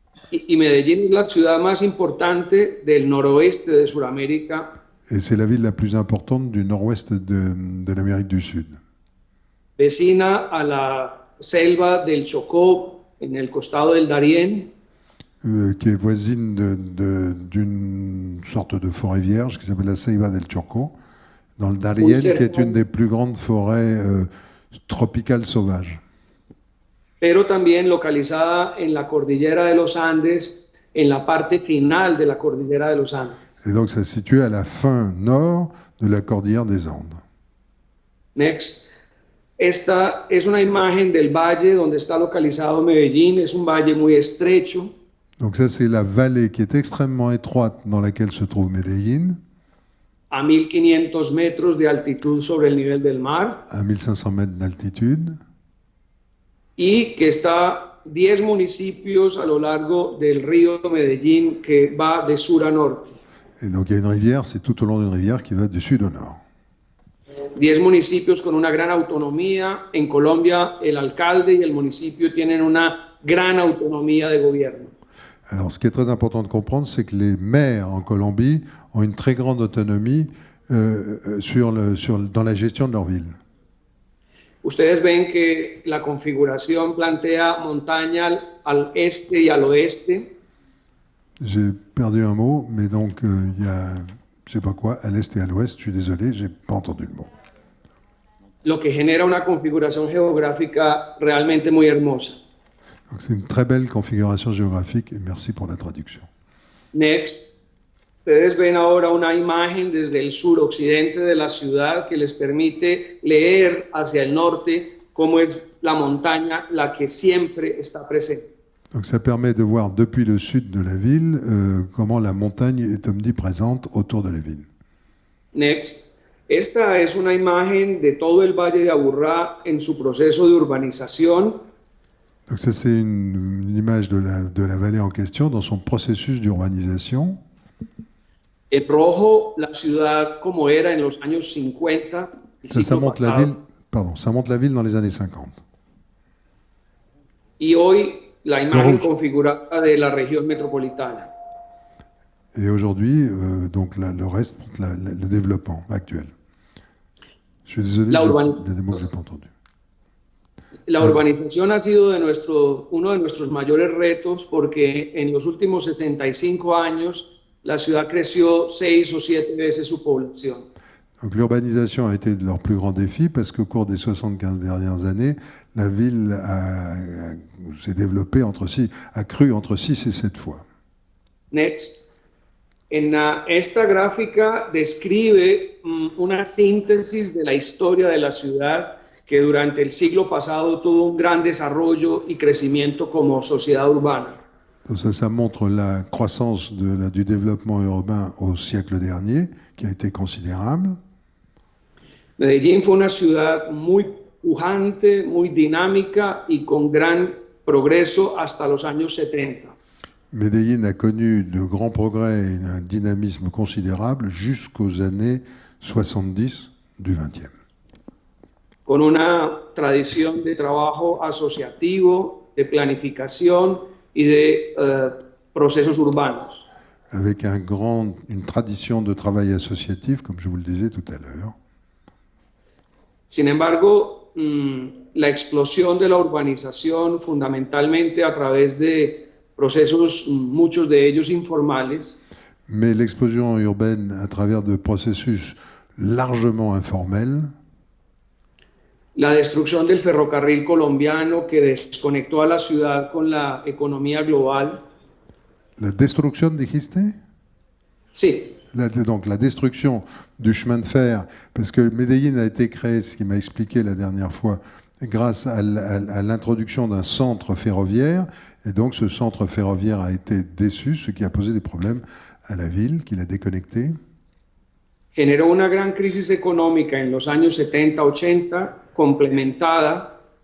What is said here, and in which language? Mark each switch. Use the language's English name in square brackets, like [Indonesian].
[Spanish] Y Medellín es la ciudad más importante del noroeste de Sudamérica. [French] Et c'est la ville la plus importante du nord-ouest de l'Amérique du Sud. [Spanish] Vecina a la selva del Chocó, en el costado del Darién. [French] Qui est voisine d'une sorte de forêt vierge qui s'appelle la Ceiba del Chocó, dans le Darién, qui est une des plus grandes forêts tropicales sauvages. [Spanish] Pero también localizada en la cordillera de los Andes, en la parte final de la cordillera de los Andes. [French] Et donc ça se situe à la fin nord de la cordillère des Andes. [English] Next. [Spanish] Esta es una imagen del valle donde está localizado Medellín. Es un valle muy estrecho. [French] Donc ça, c'est la vallée qui est extrêmement étroite dans laquelle se trouve Medellín. [Spanish] A 1500 metros de altitud sobre el nivel del mar. [French] À 1500 mètres d'altitude. [Spanish] Y que está 10 municipios a lo largo del río Medellín que va de sur a norte. [French] Et donc il y a une rivière, c'est tout au long d'une rivière qui va du sud au nord. [Spanish] 10 municipios con una gran autonomía. En Colombia, el alcalde y el municipio tienen una gran autonomía de gobierno. [French] Alors, ce qui est très important de comprendre, c'est que les maires en Colombie ont une très grande autonomie dans la gestion de leur ville. [Spanish] Ustedes ven que la configuración plantea montaña al este y al oeste. [French] J'ai perdu un mot, mais donc il y a, je sais pas quoi, à l'est et à l'ouest. Je suis désolé, j'ai pas entendu le mot. [Spanish] Lo que genera una configuración geográfica realmente muy hermosa. [French] Donc c'est une très belle configuration géographique et merci pour la traduction. [English] Next. [Spanish] Ustedes ven ahora una imagen desde el suroccidente de la ciudad que les permite leer hacia el norte cómo es la montaña la que siempre está presente. [French] Donc ça permet de voir depuis le sud de la ville comment la montagne est omniprésente autour de la ville. [English] Next. [Spanish] Esta es una imagen de todo el Valle de Aburrá en su proceso de urbanización. [French] Donc ça c'est une image de la vallée en question dans son processus d'urbanisation. [Spanish] En rojo, la ciudad como era en los años 50. [French] Ça montre la ville dans les années 50. [Spanish] Y hoy la imagen configurada de la región metropolitana. [French] Et aujourd'hui, donc le reste, le développement actuel. Je suis désolé, il y a des mots que je n'ai pas entendus. [Spanish] La urbanización ha sido uno de nuestros mayores retos porque en los últimos 65 años la ciudad creció 6 o 7 veces su población. [French] Donc l'urbanisation a été de leur plus grand défi parce qu'au cours des 75 dernières années, la ville s'est développée a cru entre 6 et 7 fois. [English] Next. [Spanish] Esta gráfica describe una síntesis de la historia de la ciudad que durante el siglo pasado tuvo un gran desarrollo y crecimiento como sociedad urbana. [French] Ça montre la croissance du développement urbain au siècle dernier, qui a été considérable. [Spanish] Medellín fue una ciudad muy pujante, muy dinámica y con gran progreso hasta los años 70. [French] Medellín a connu de grands progrès et un dynamisme considérable jusqu'aux années 70 du XXe. [Spanish] Con una tradición de trabajo asociativo, de planificación y de procesos urbanos. [French] Avec une tradition de travail associatif, comme je vous le disais tout à l'heure. [Spanish] Sin embargo, la explosión de la urbanización, fundamentalmente a través de procesos, muchos de ellos informales. [French] Mais l'explosion urbaine à travers de processus largement informels. [Spanish] La destrucción del ferrocarril colombiano que desconectó a la ciudad con la economía global. [French] La destruction, [Spanish] dijiste? Sí. [French] Donc la destruction du chemin de fer, parce que Medellín a été créé, ce qu'il m'a expliqué la dernière fois, grâce à l'introduction d'un centre ferroviaire. Et donc ce centre ferroviaire a été déçu, ce qui a posé des problèmes à la ville, qui l'a déconnecté. [Spanish] Generó una gran crisis económica en los años 70-80, complementada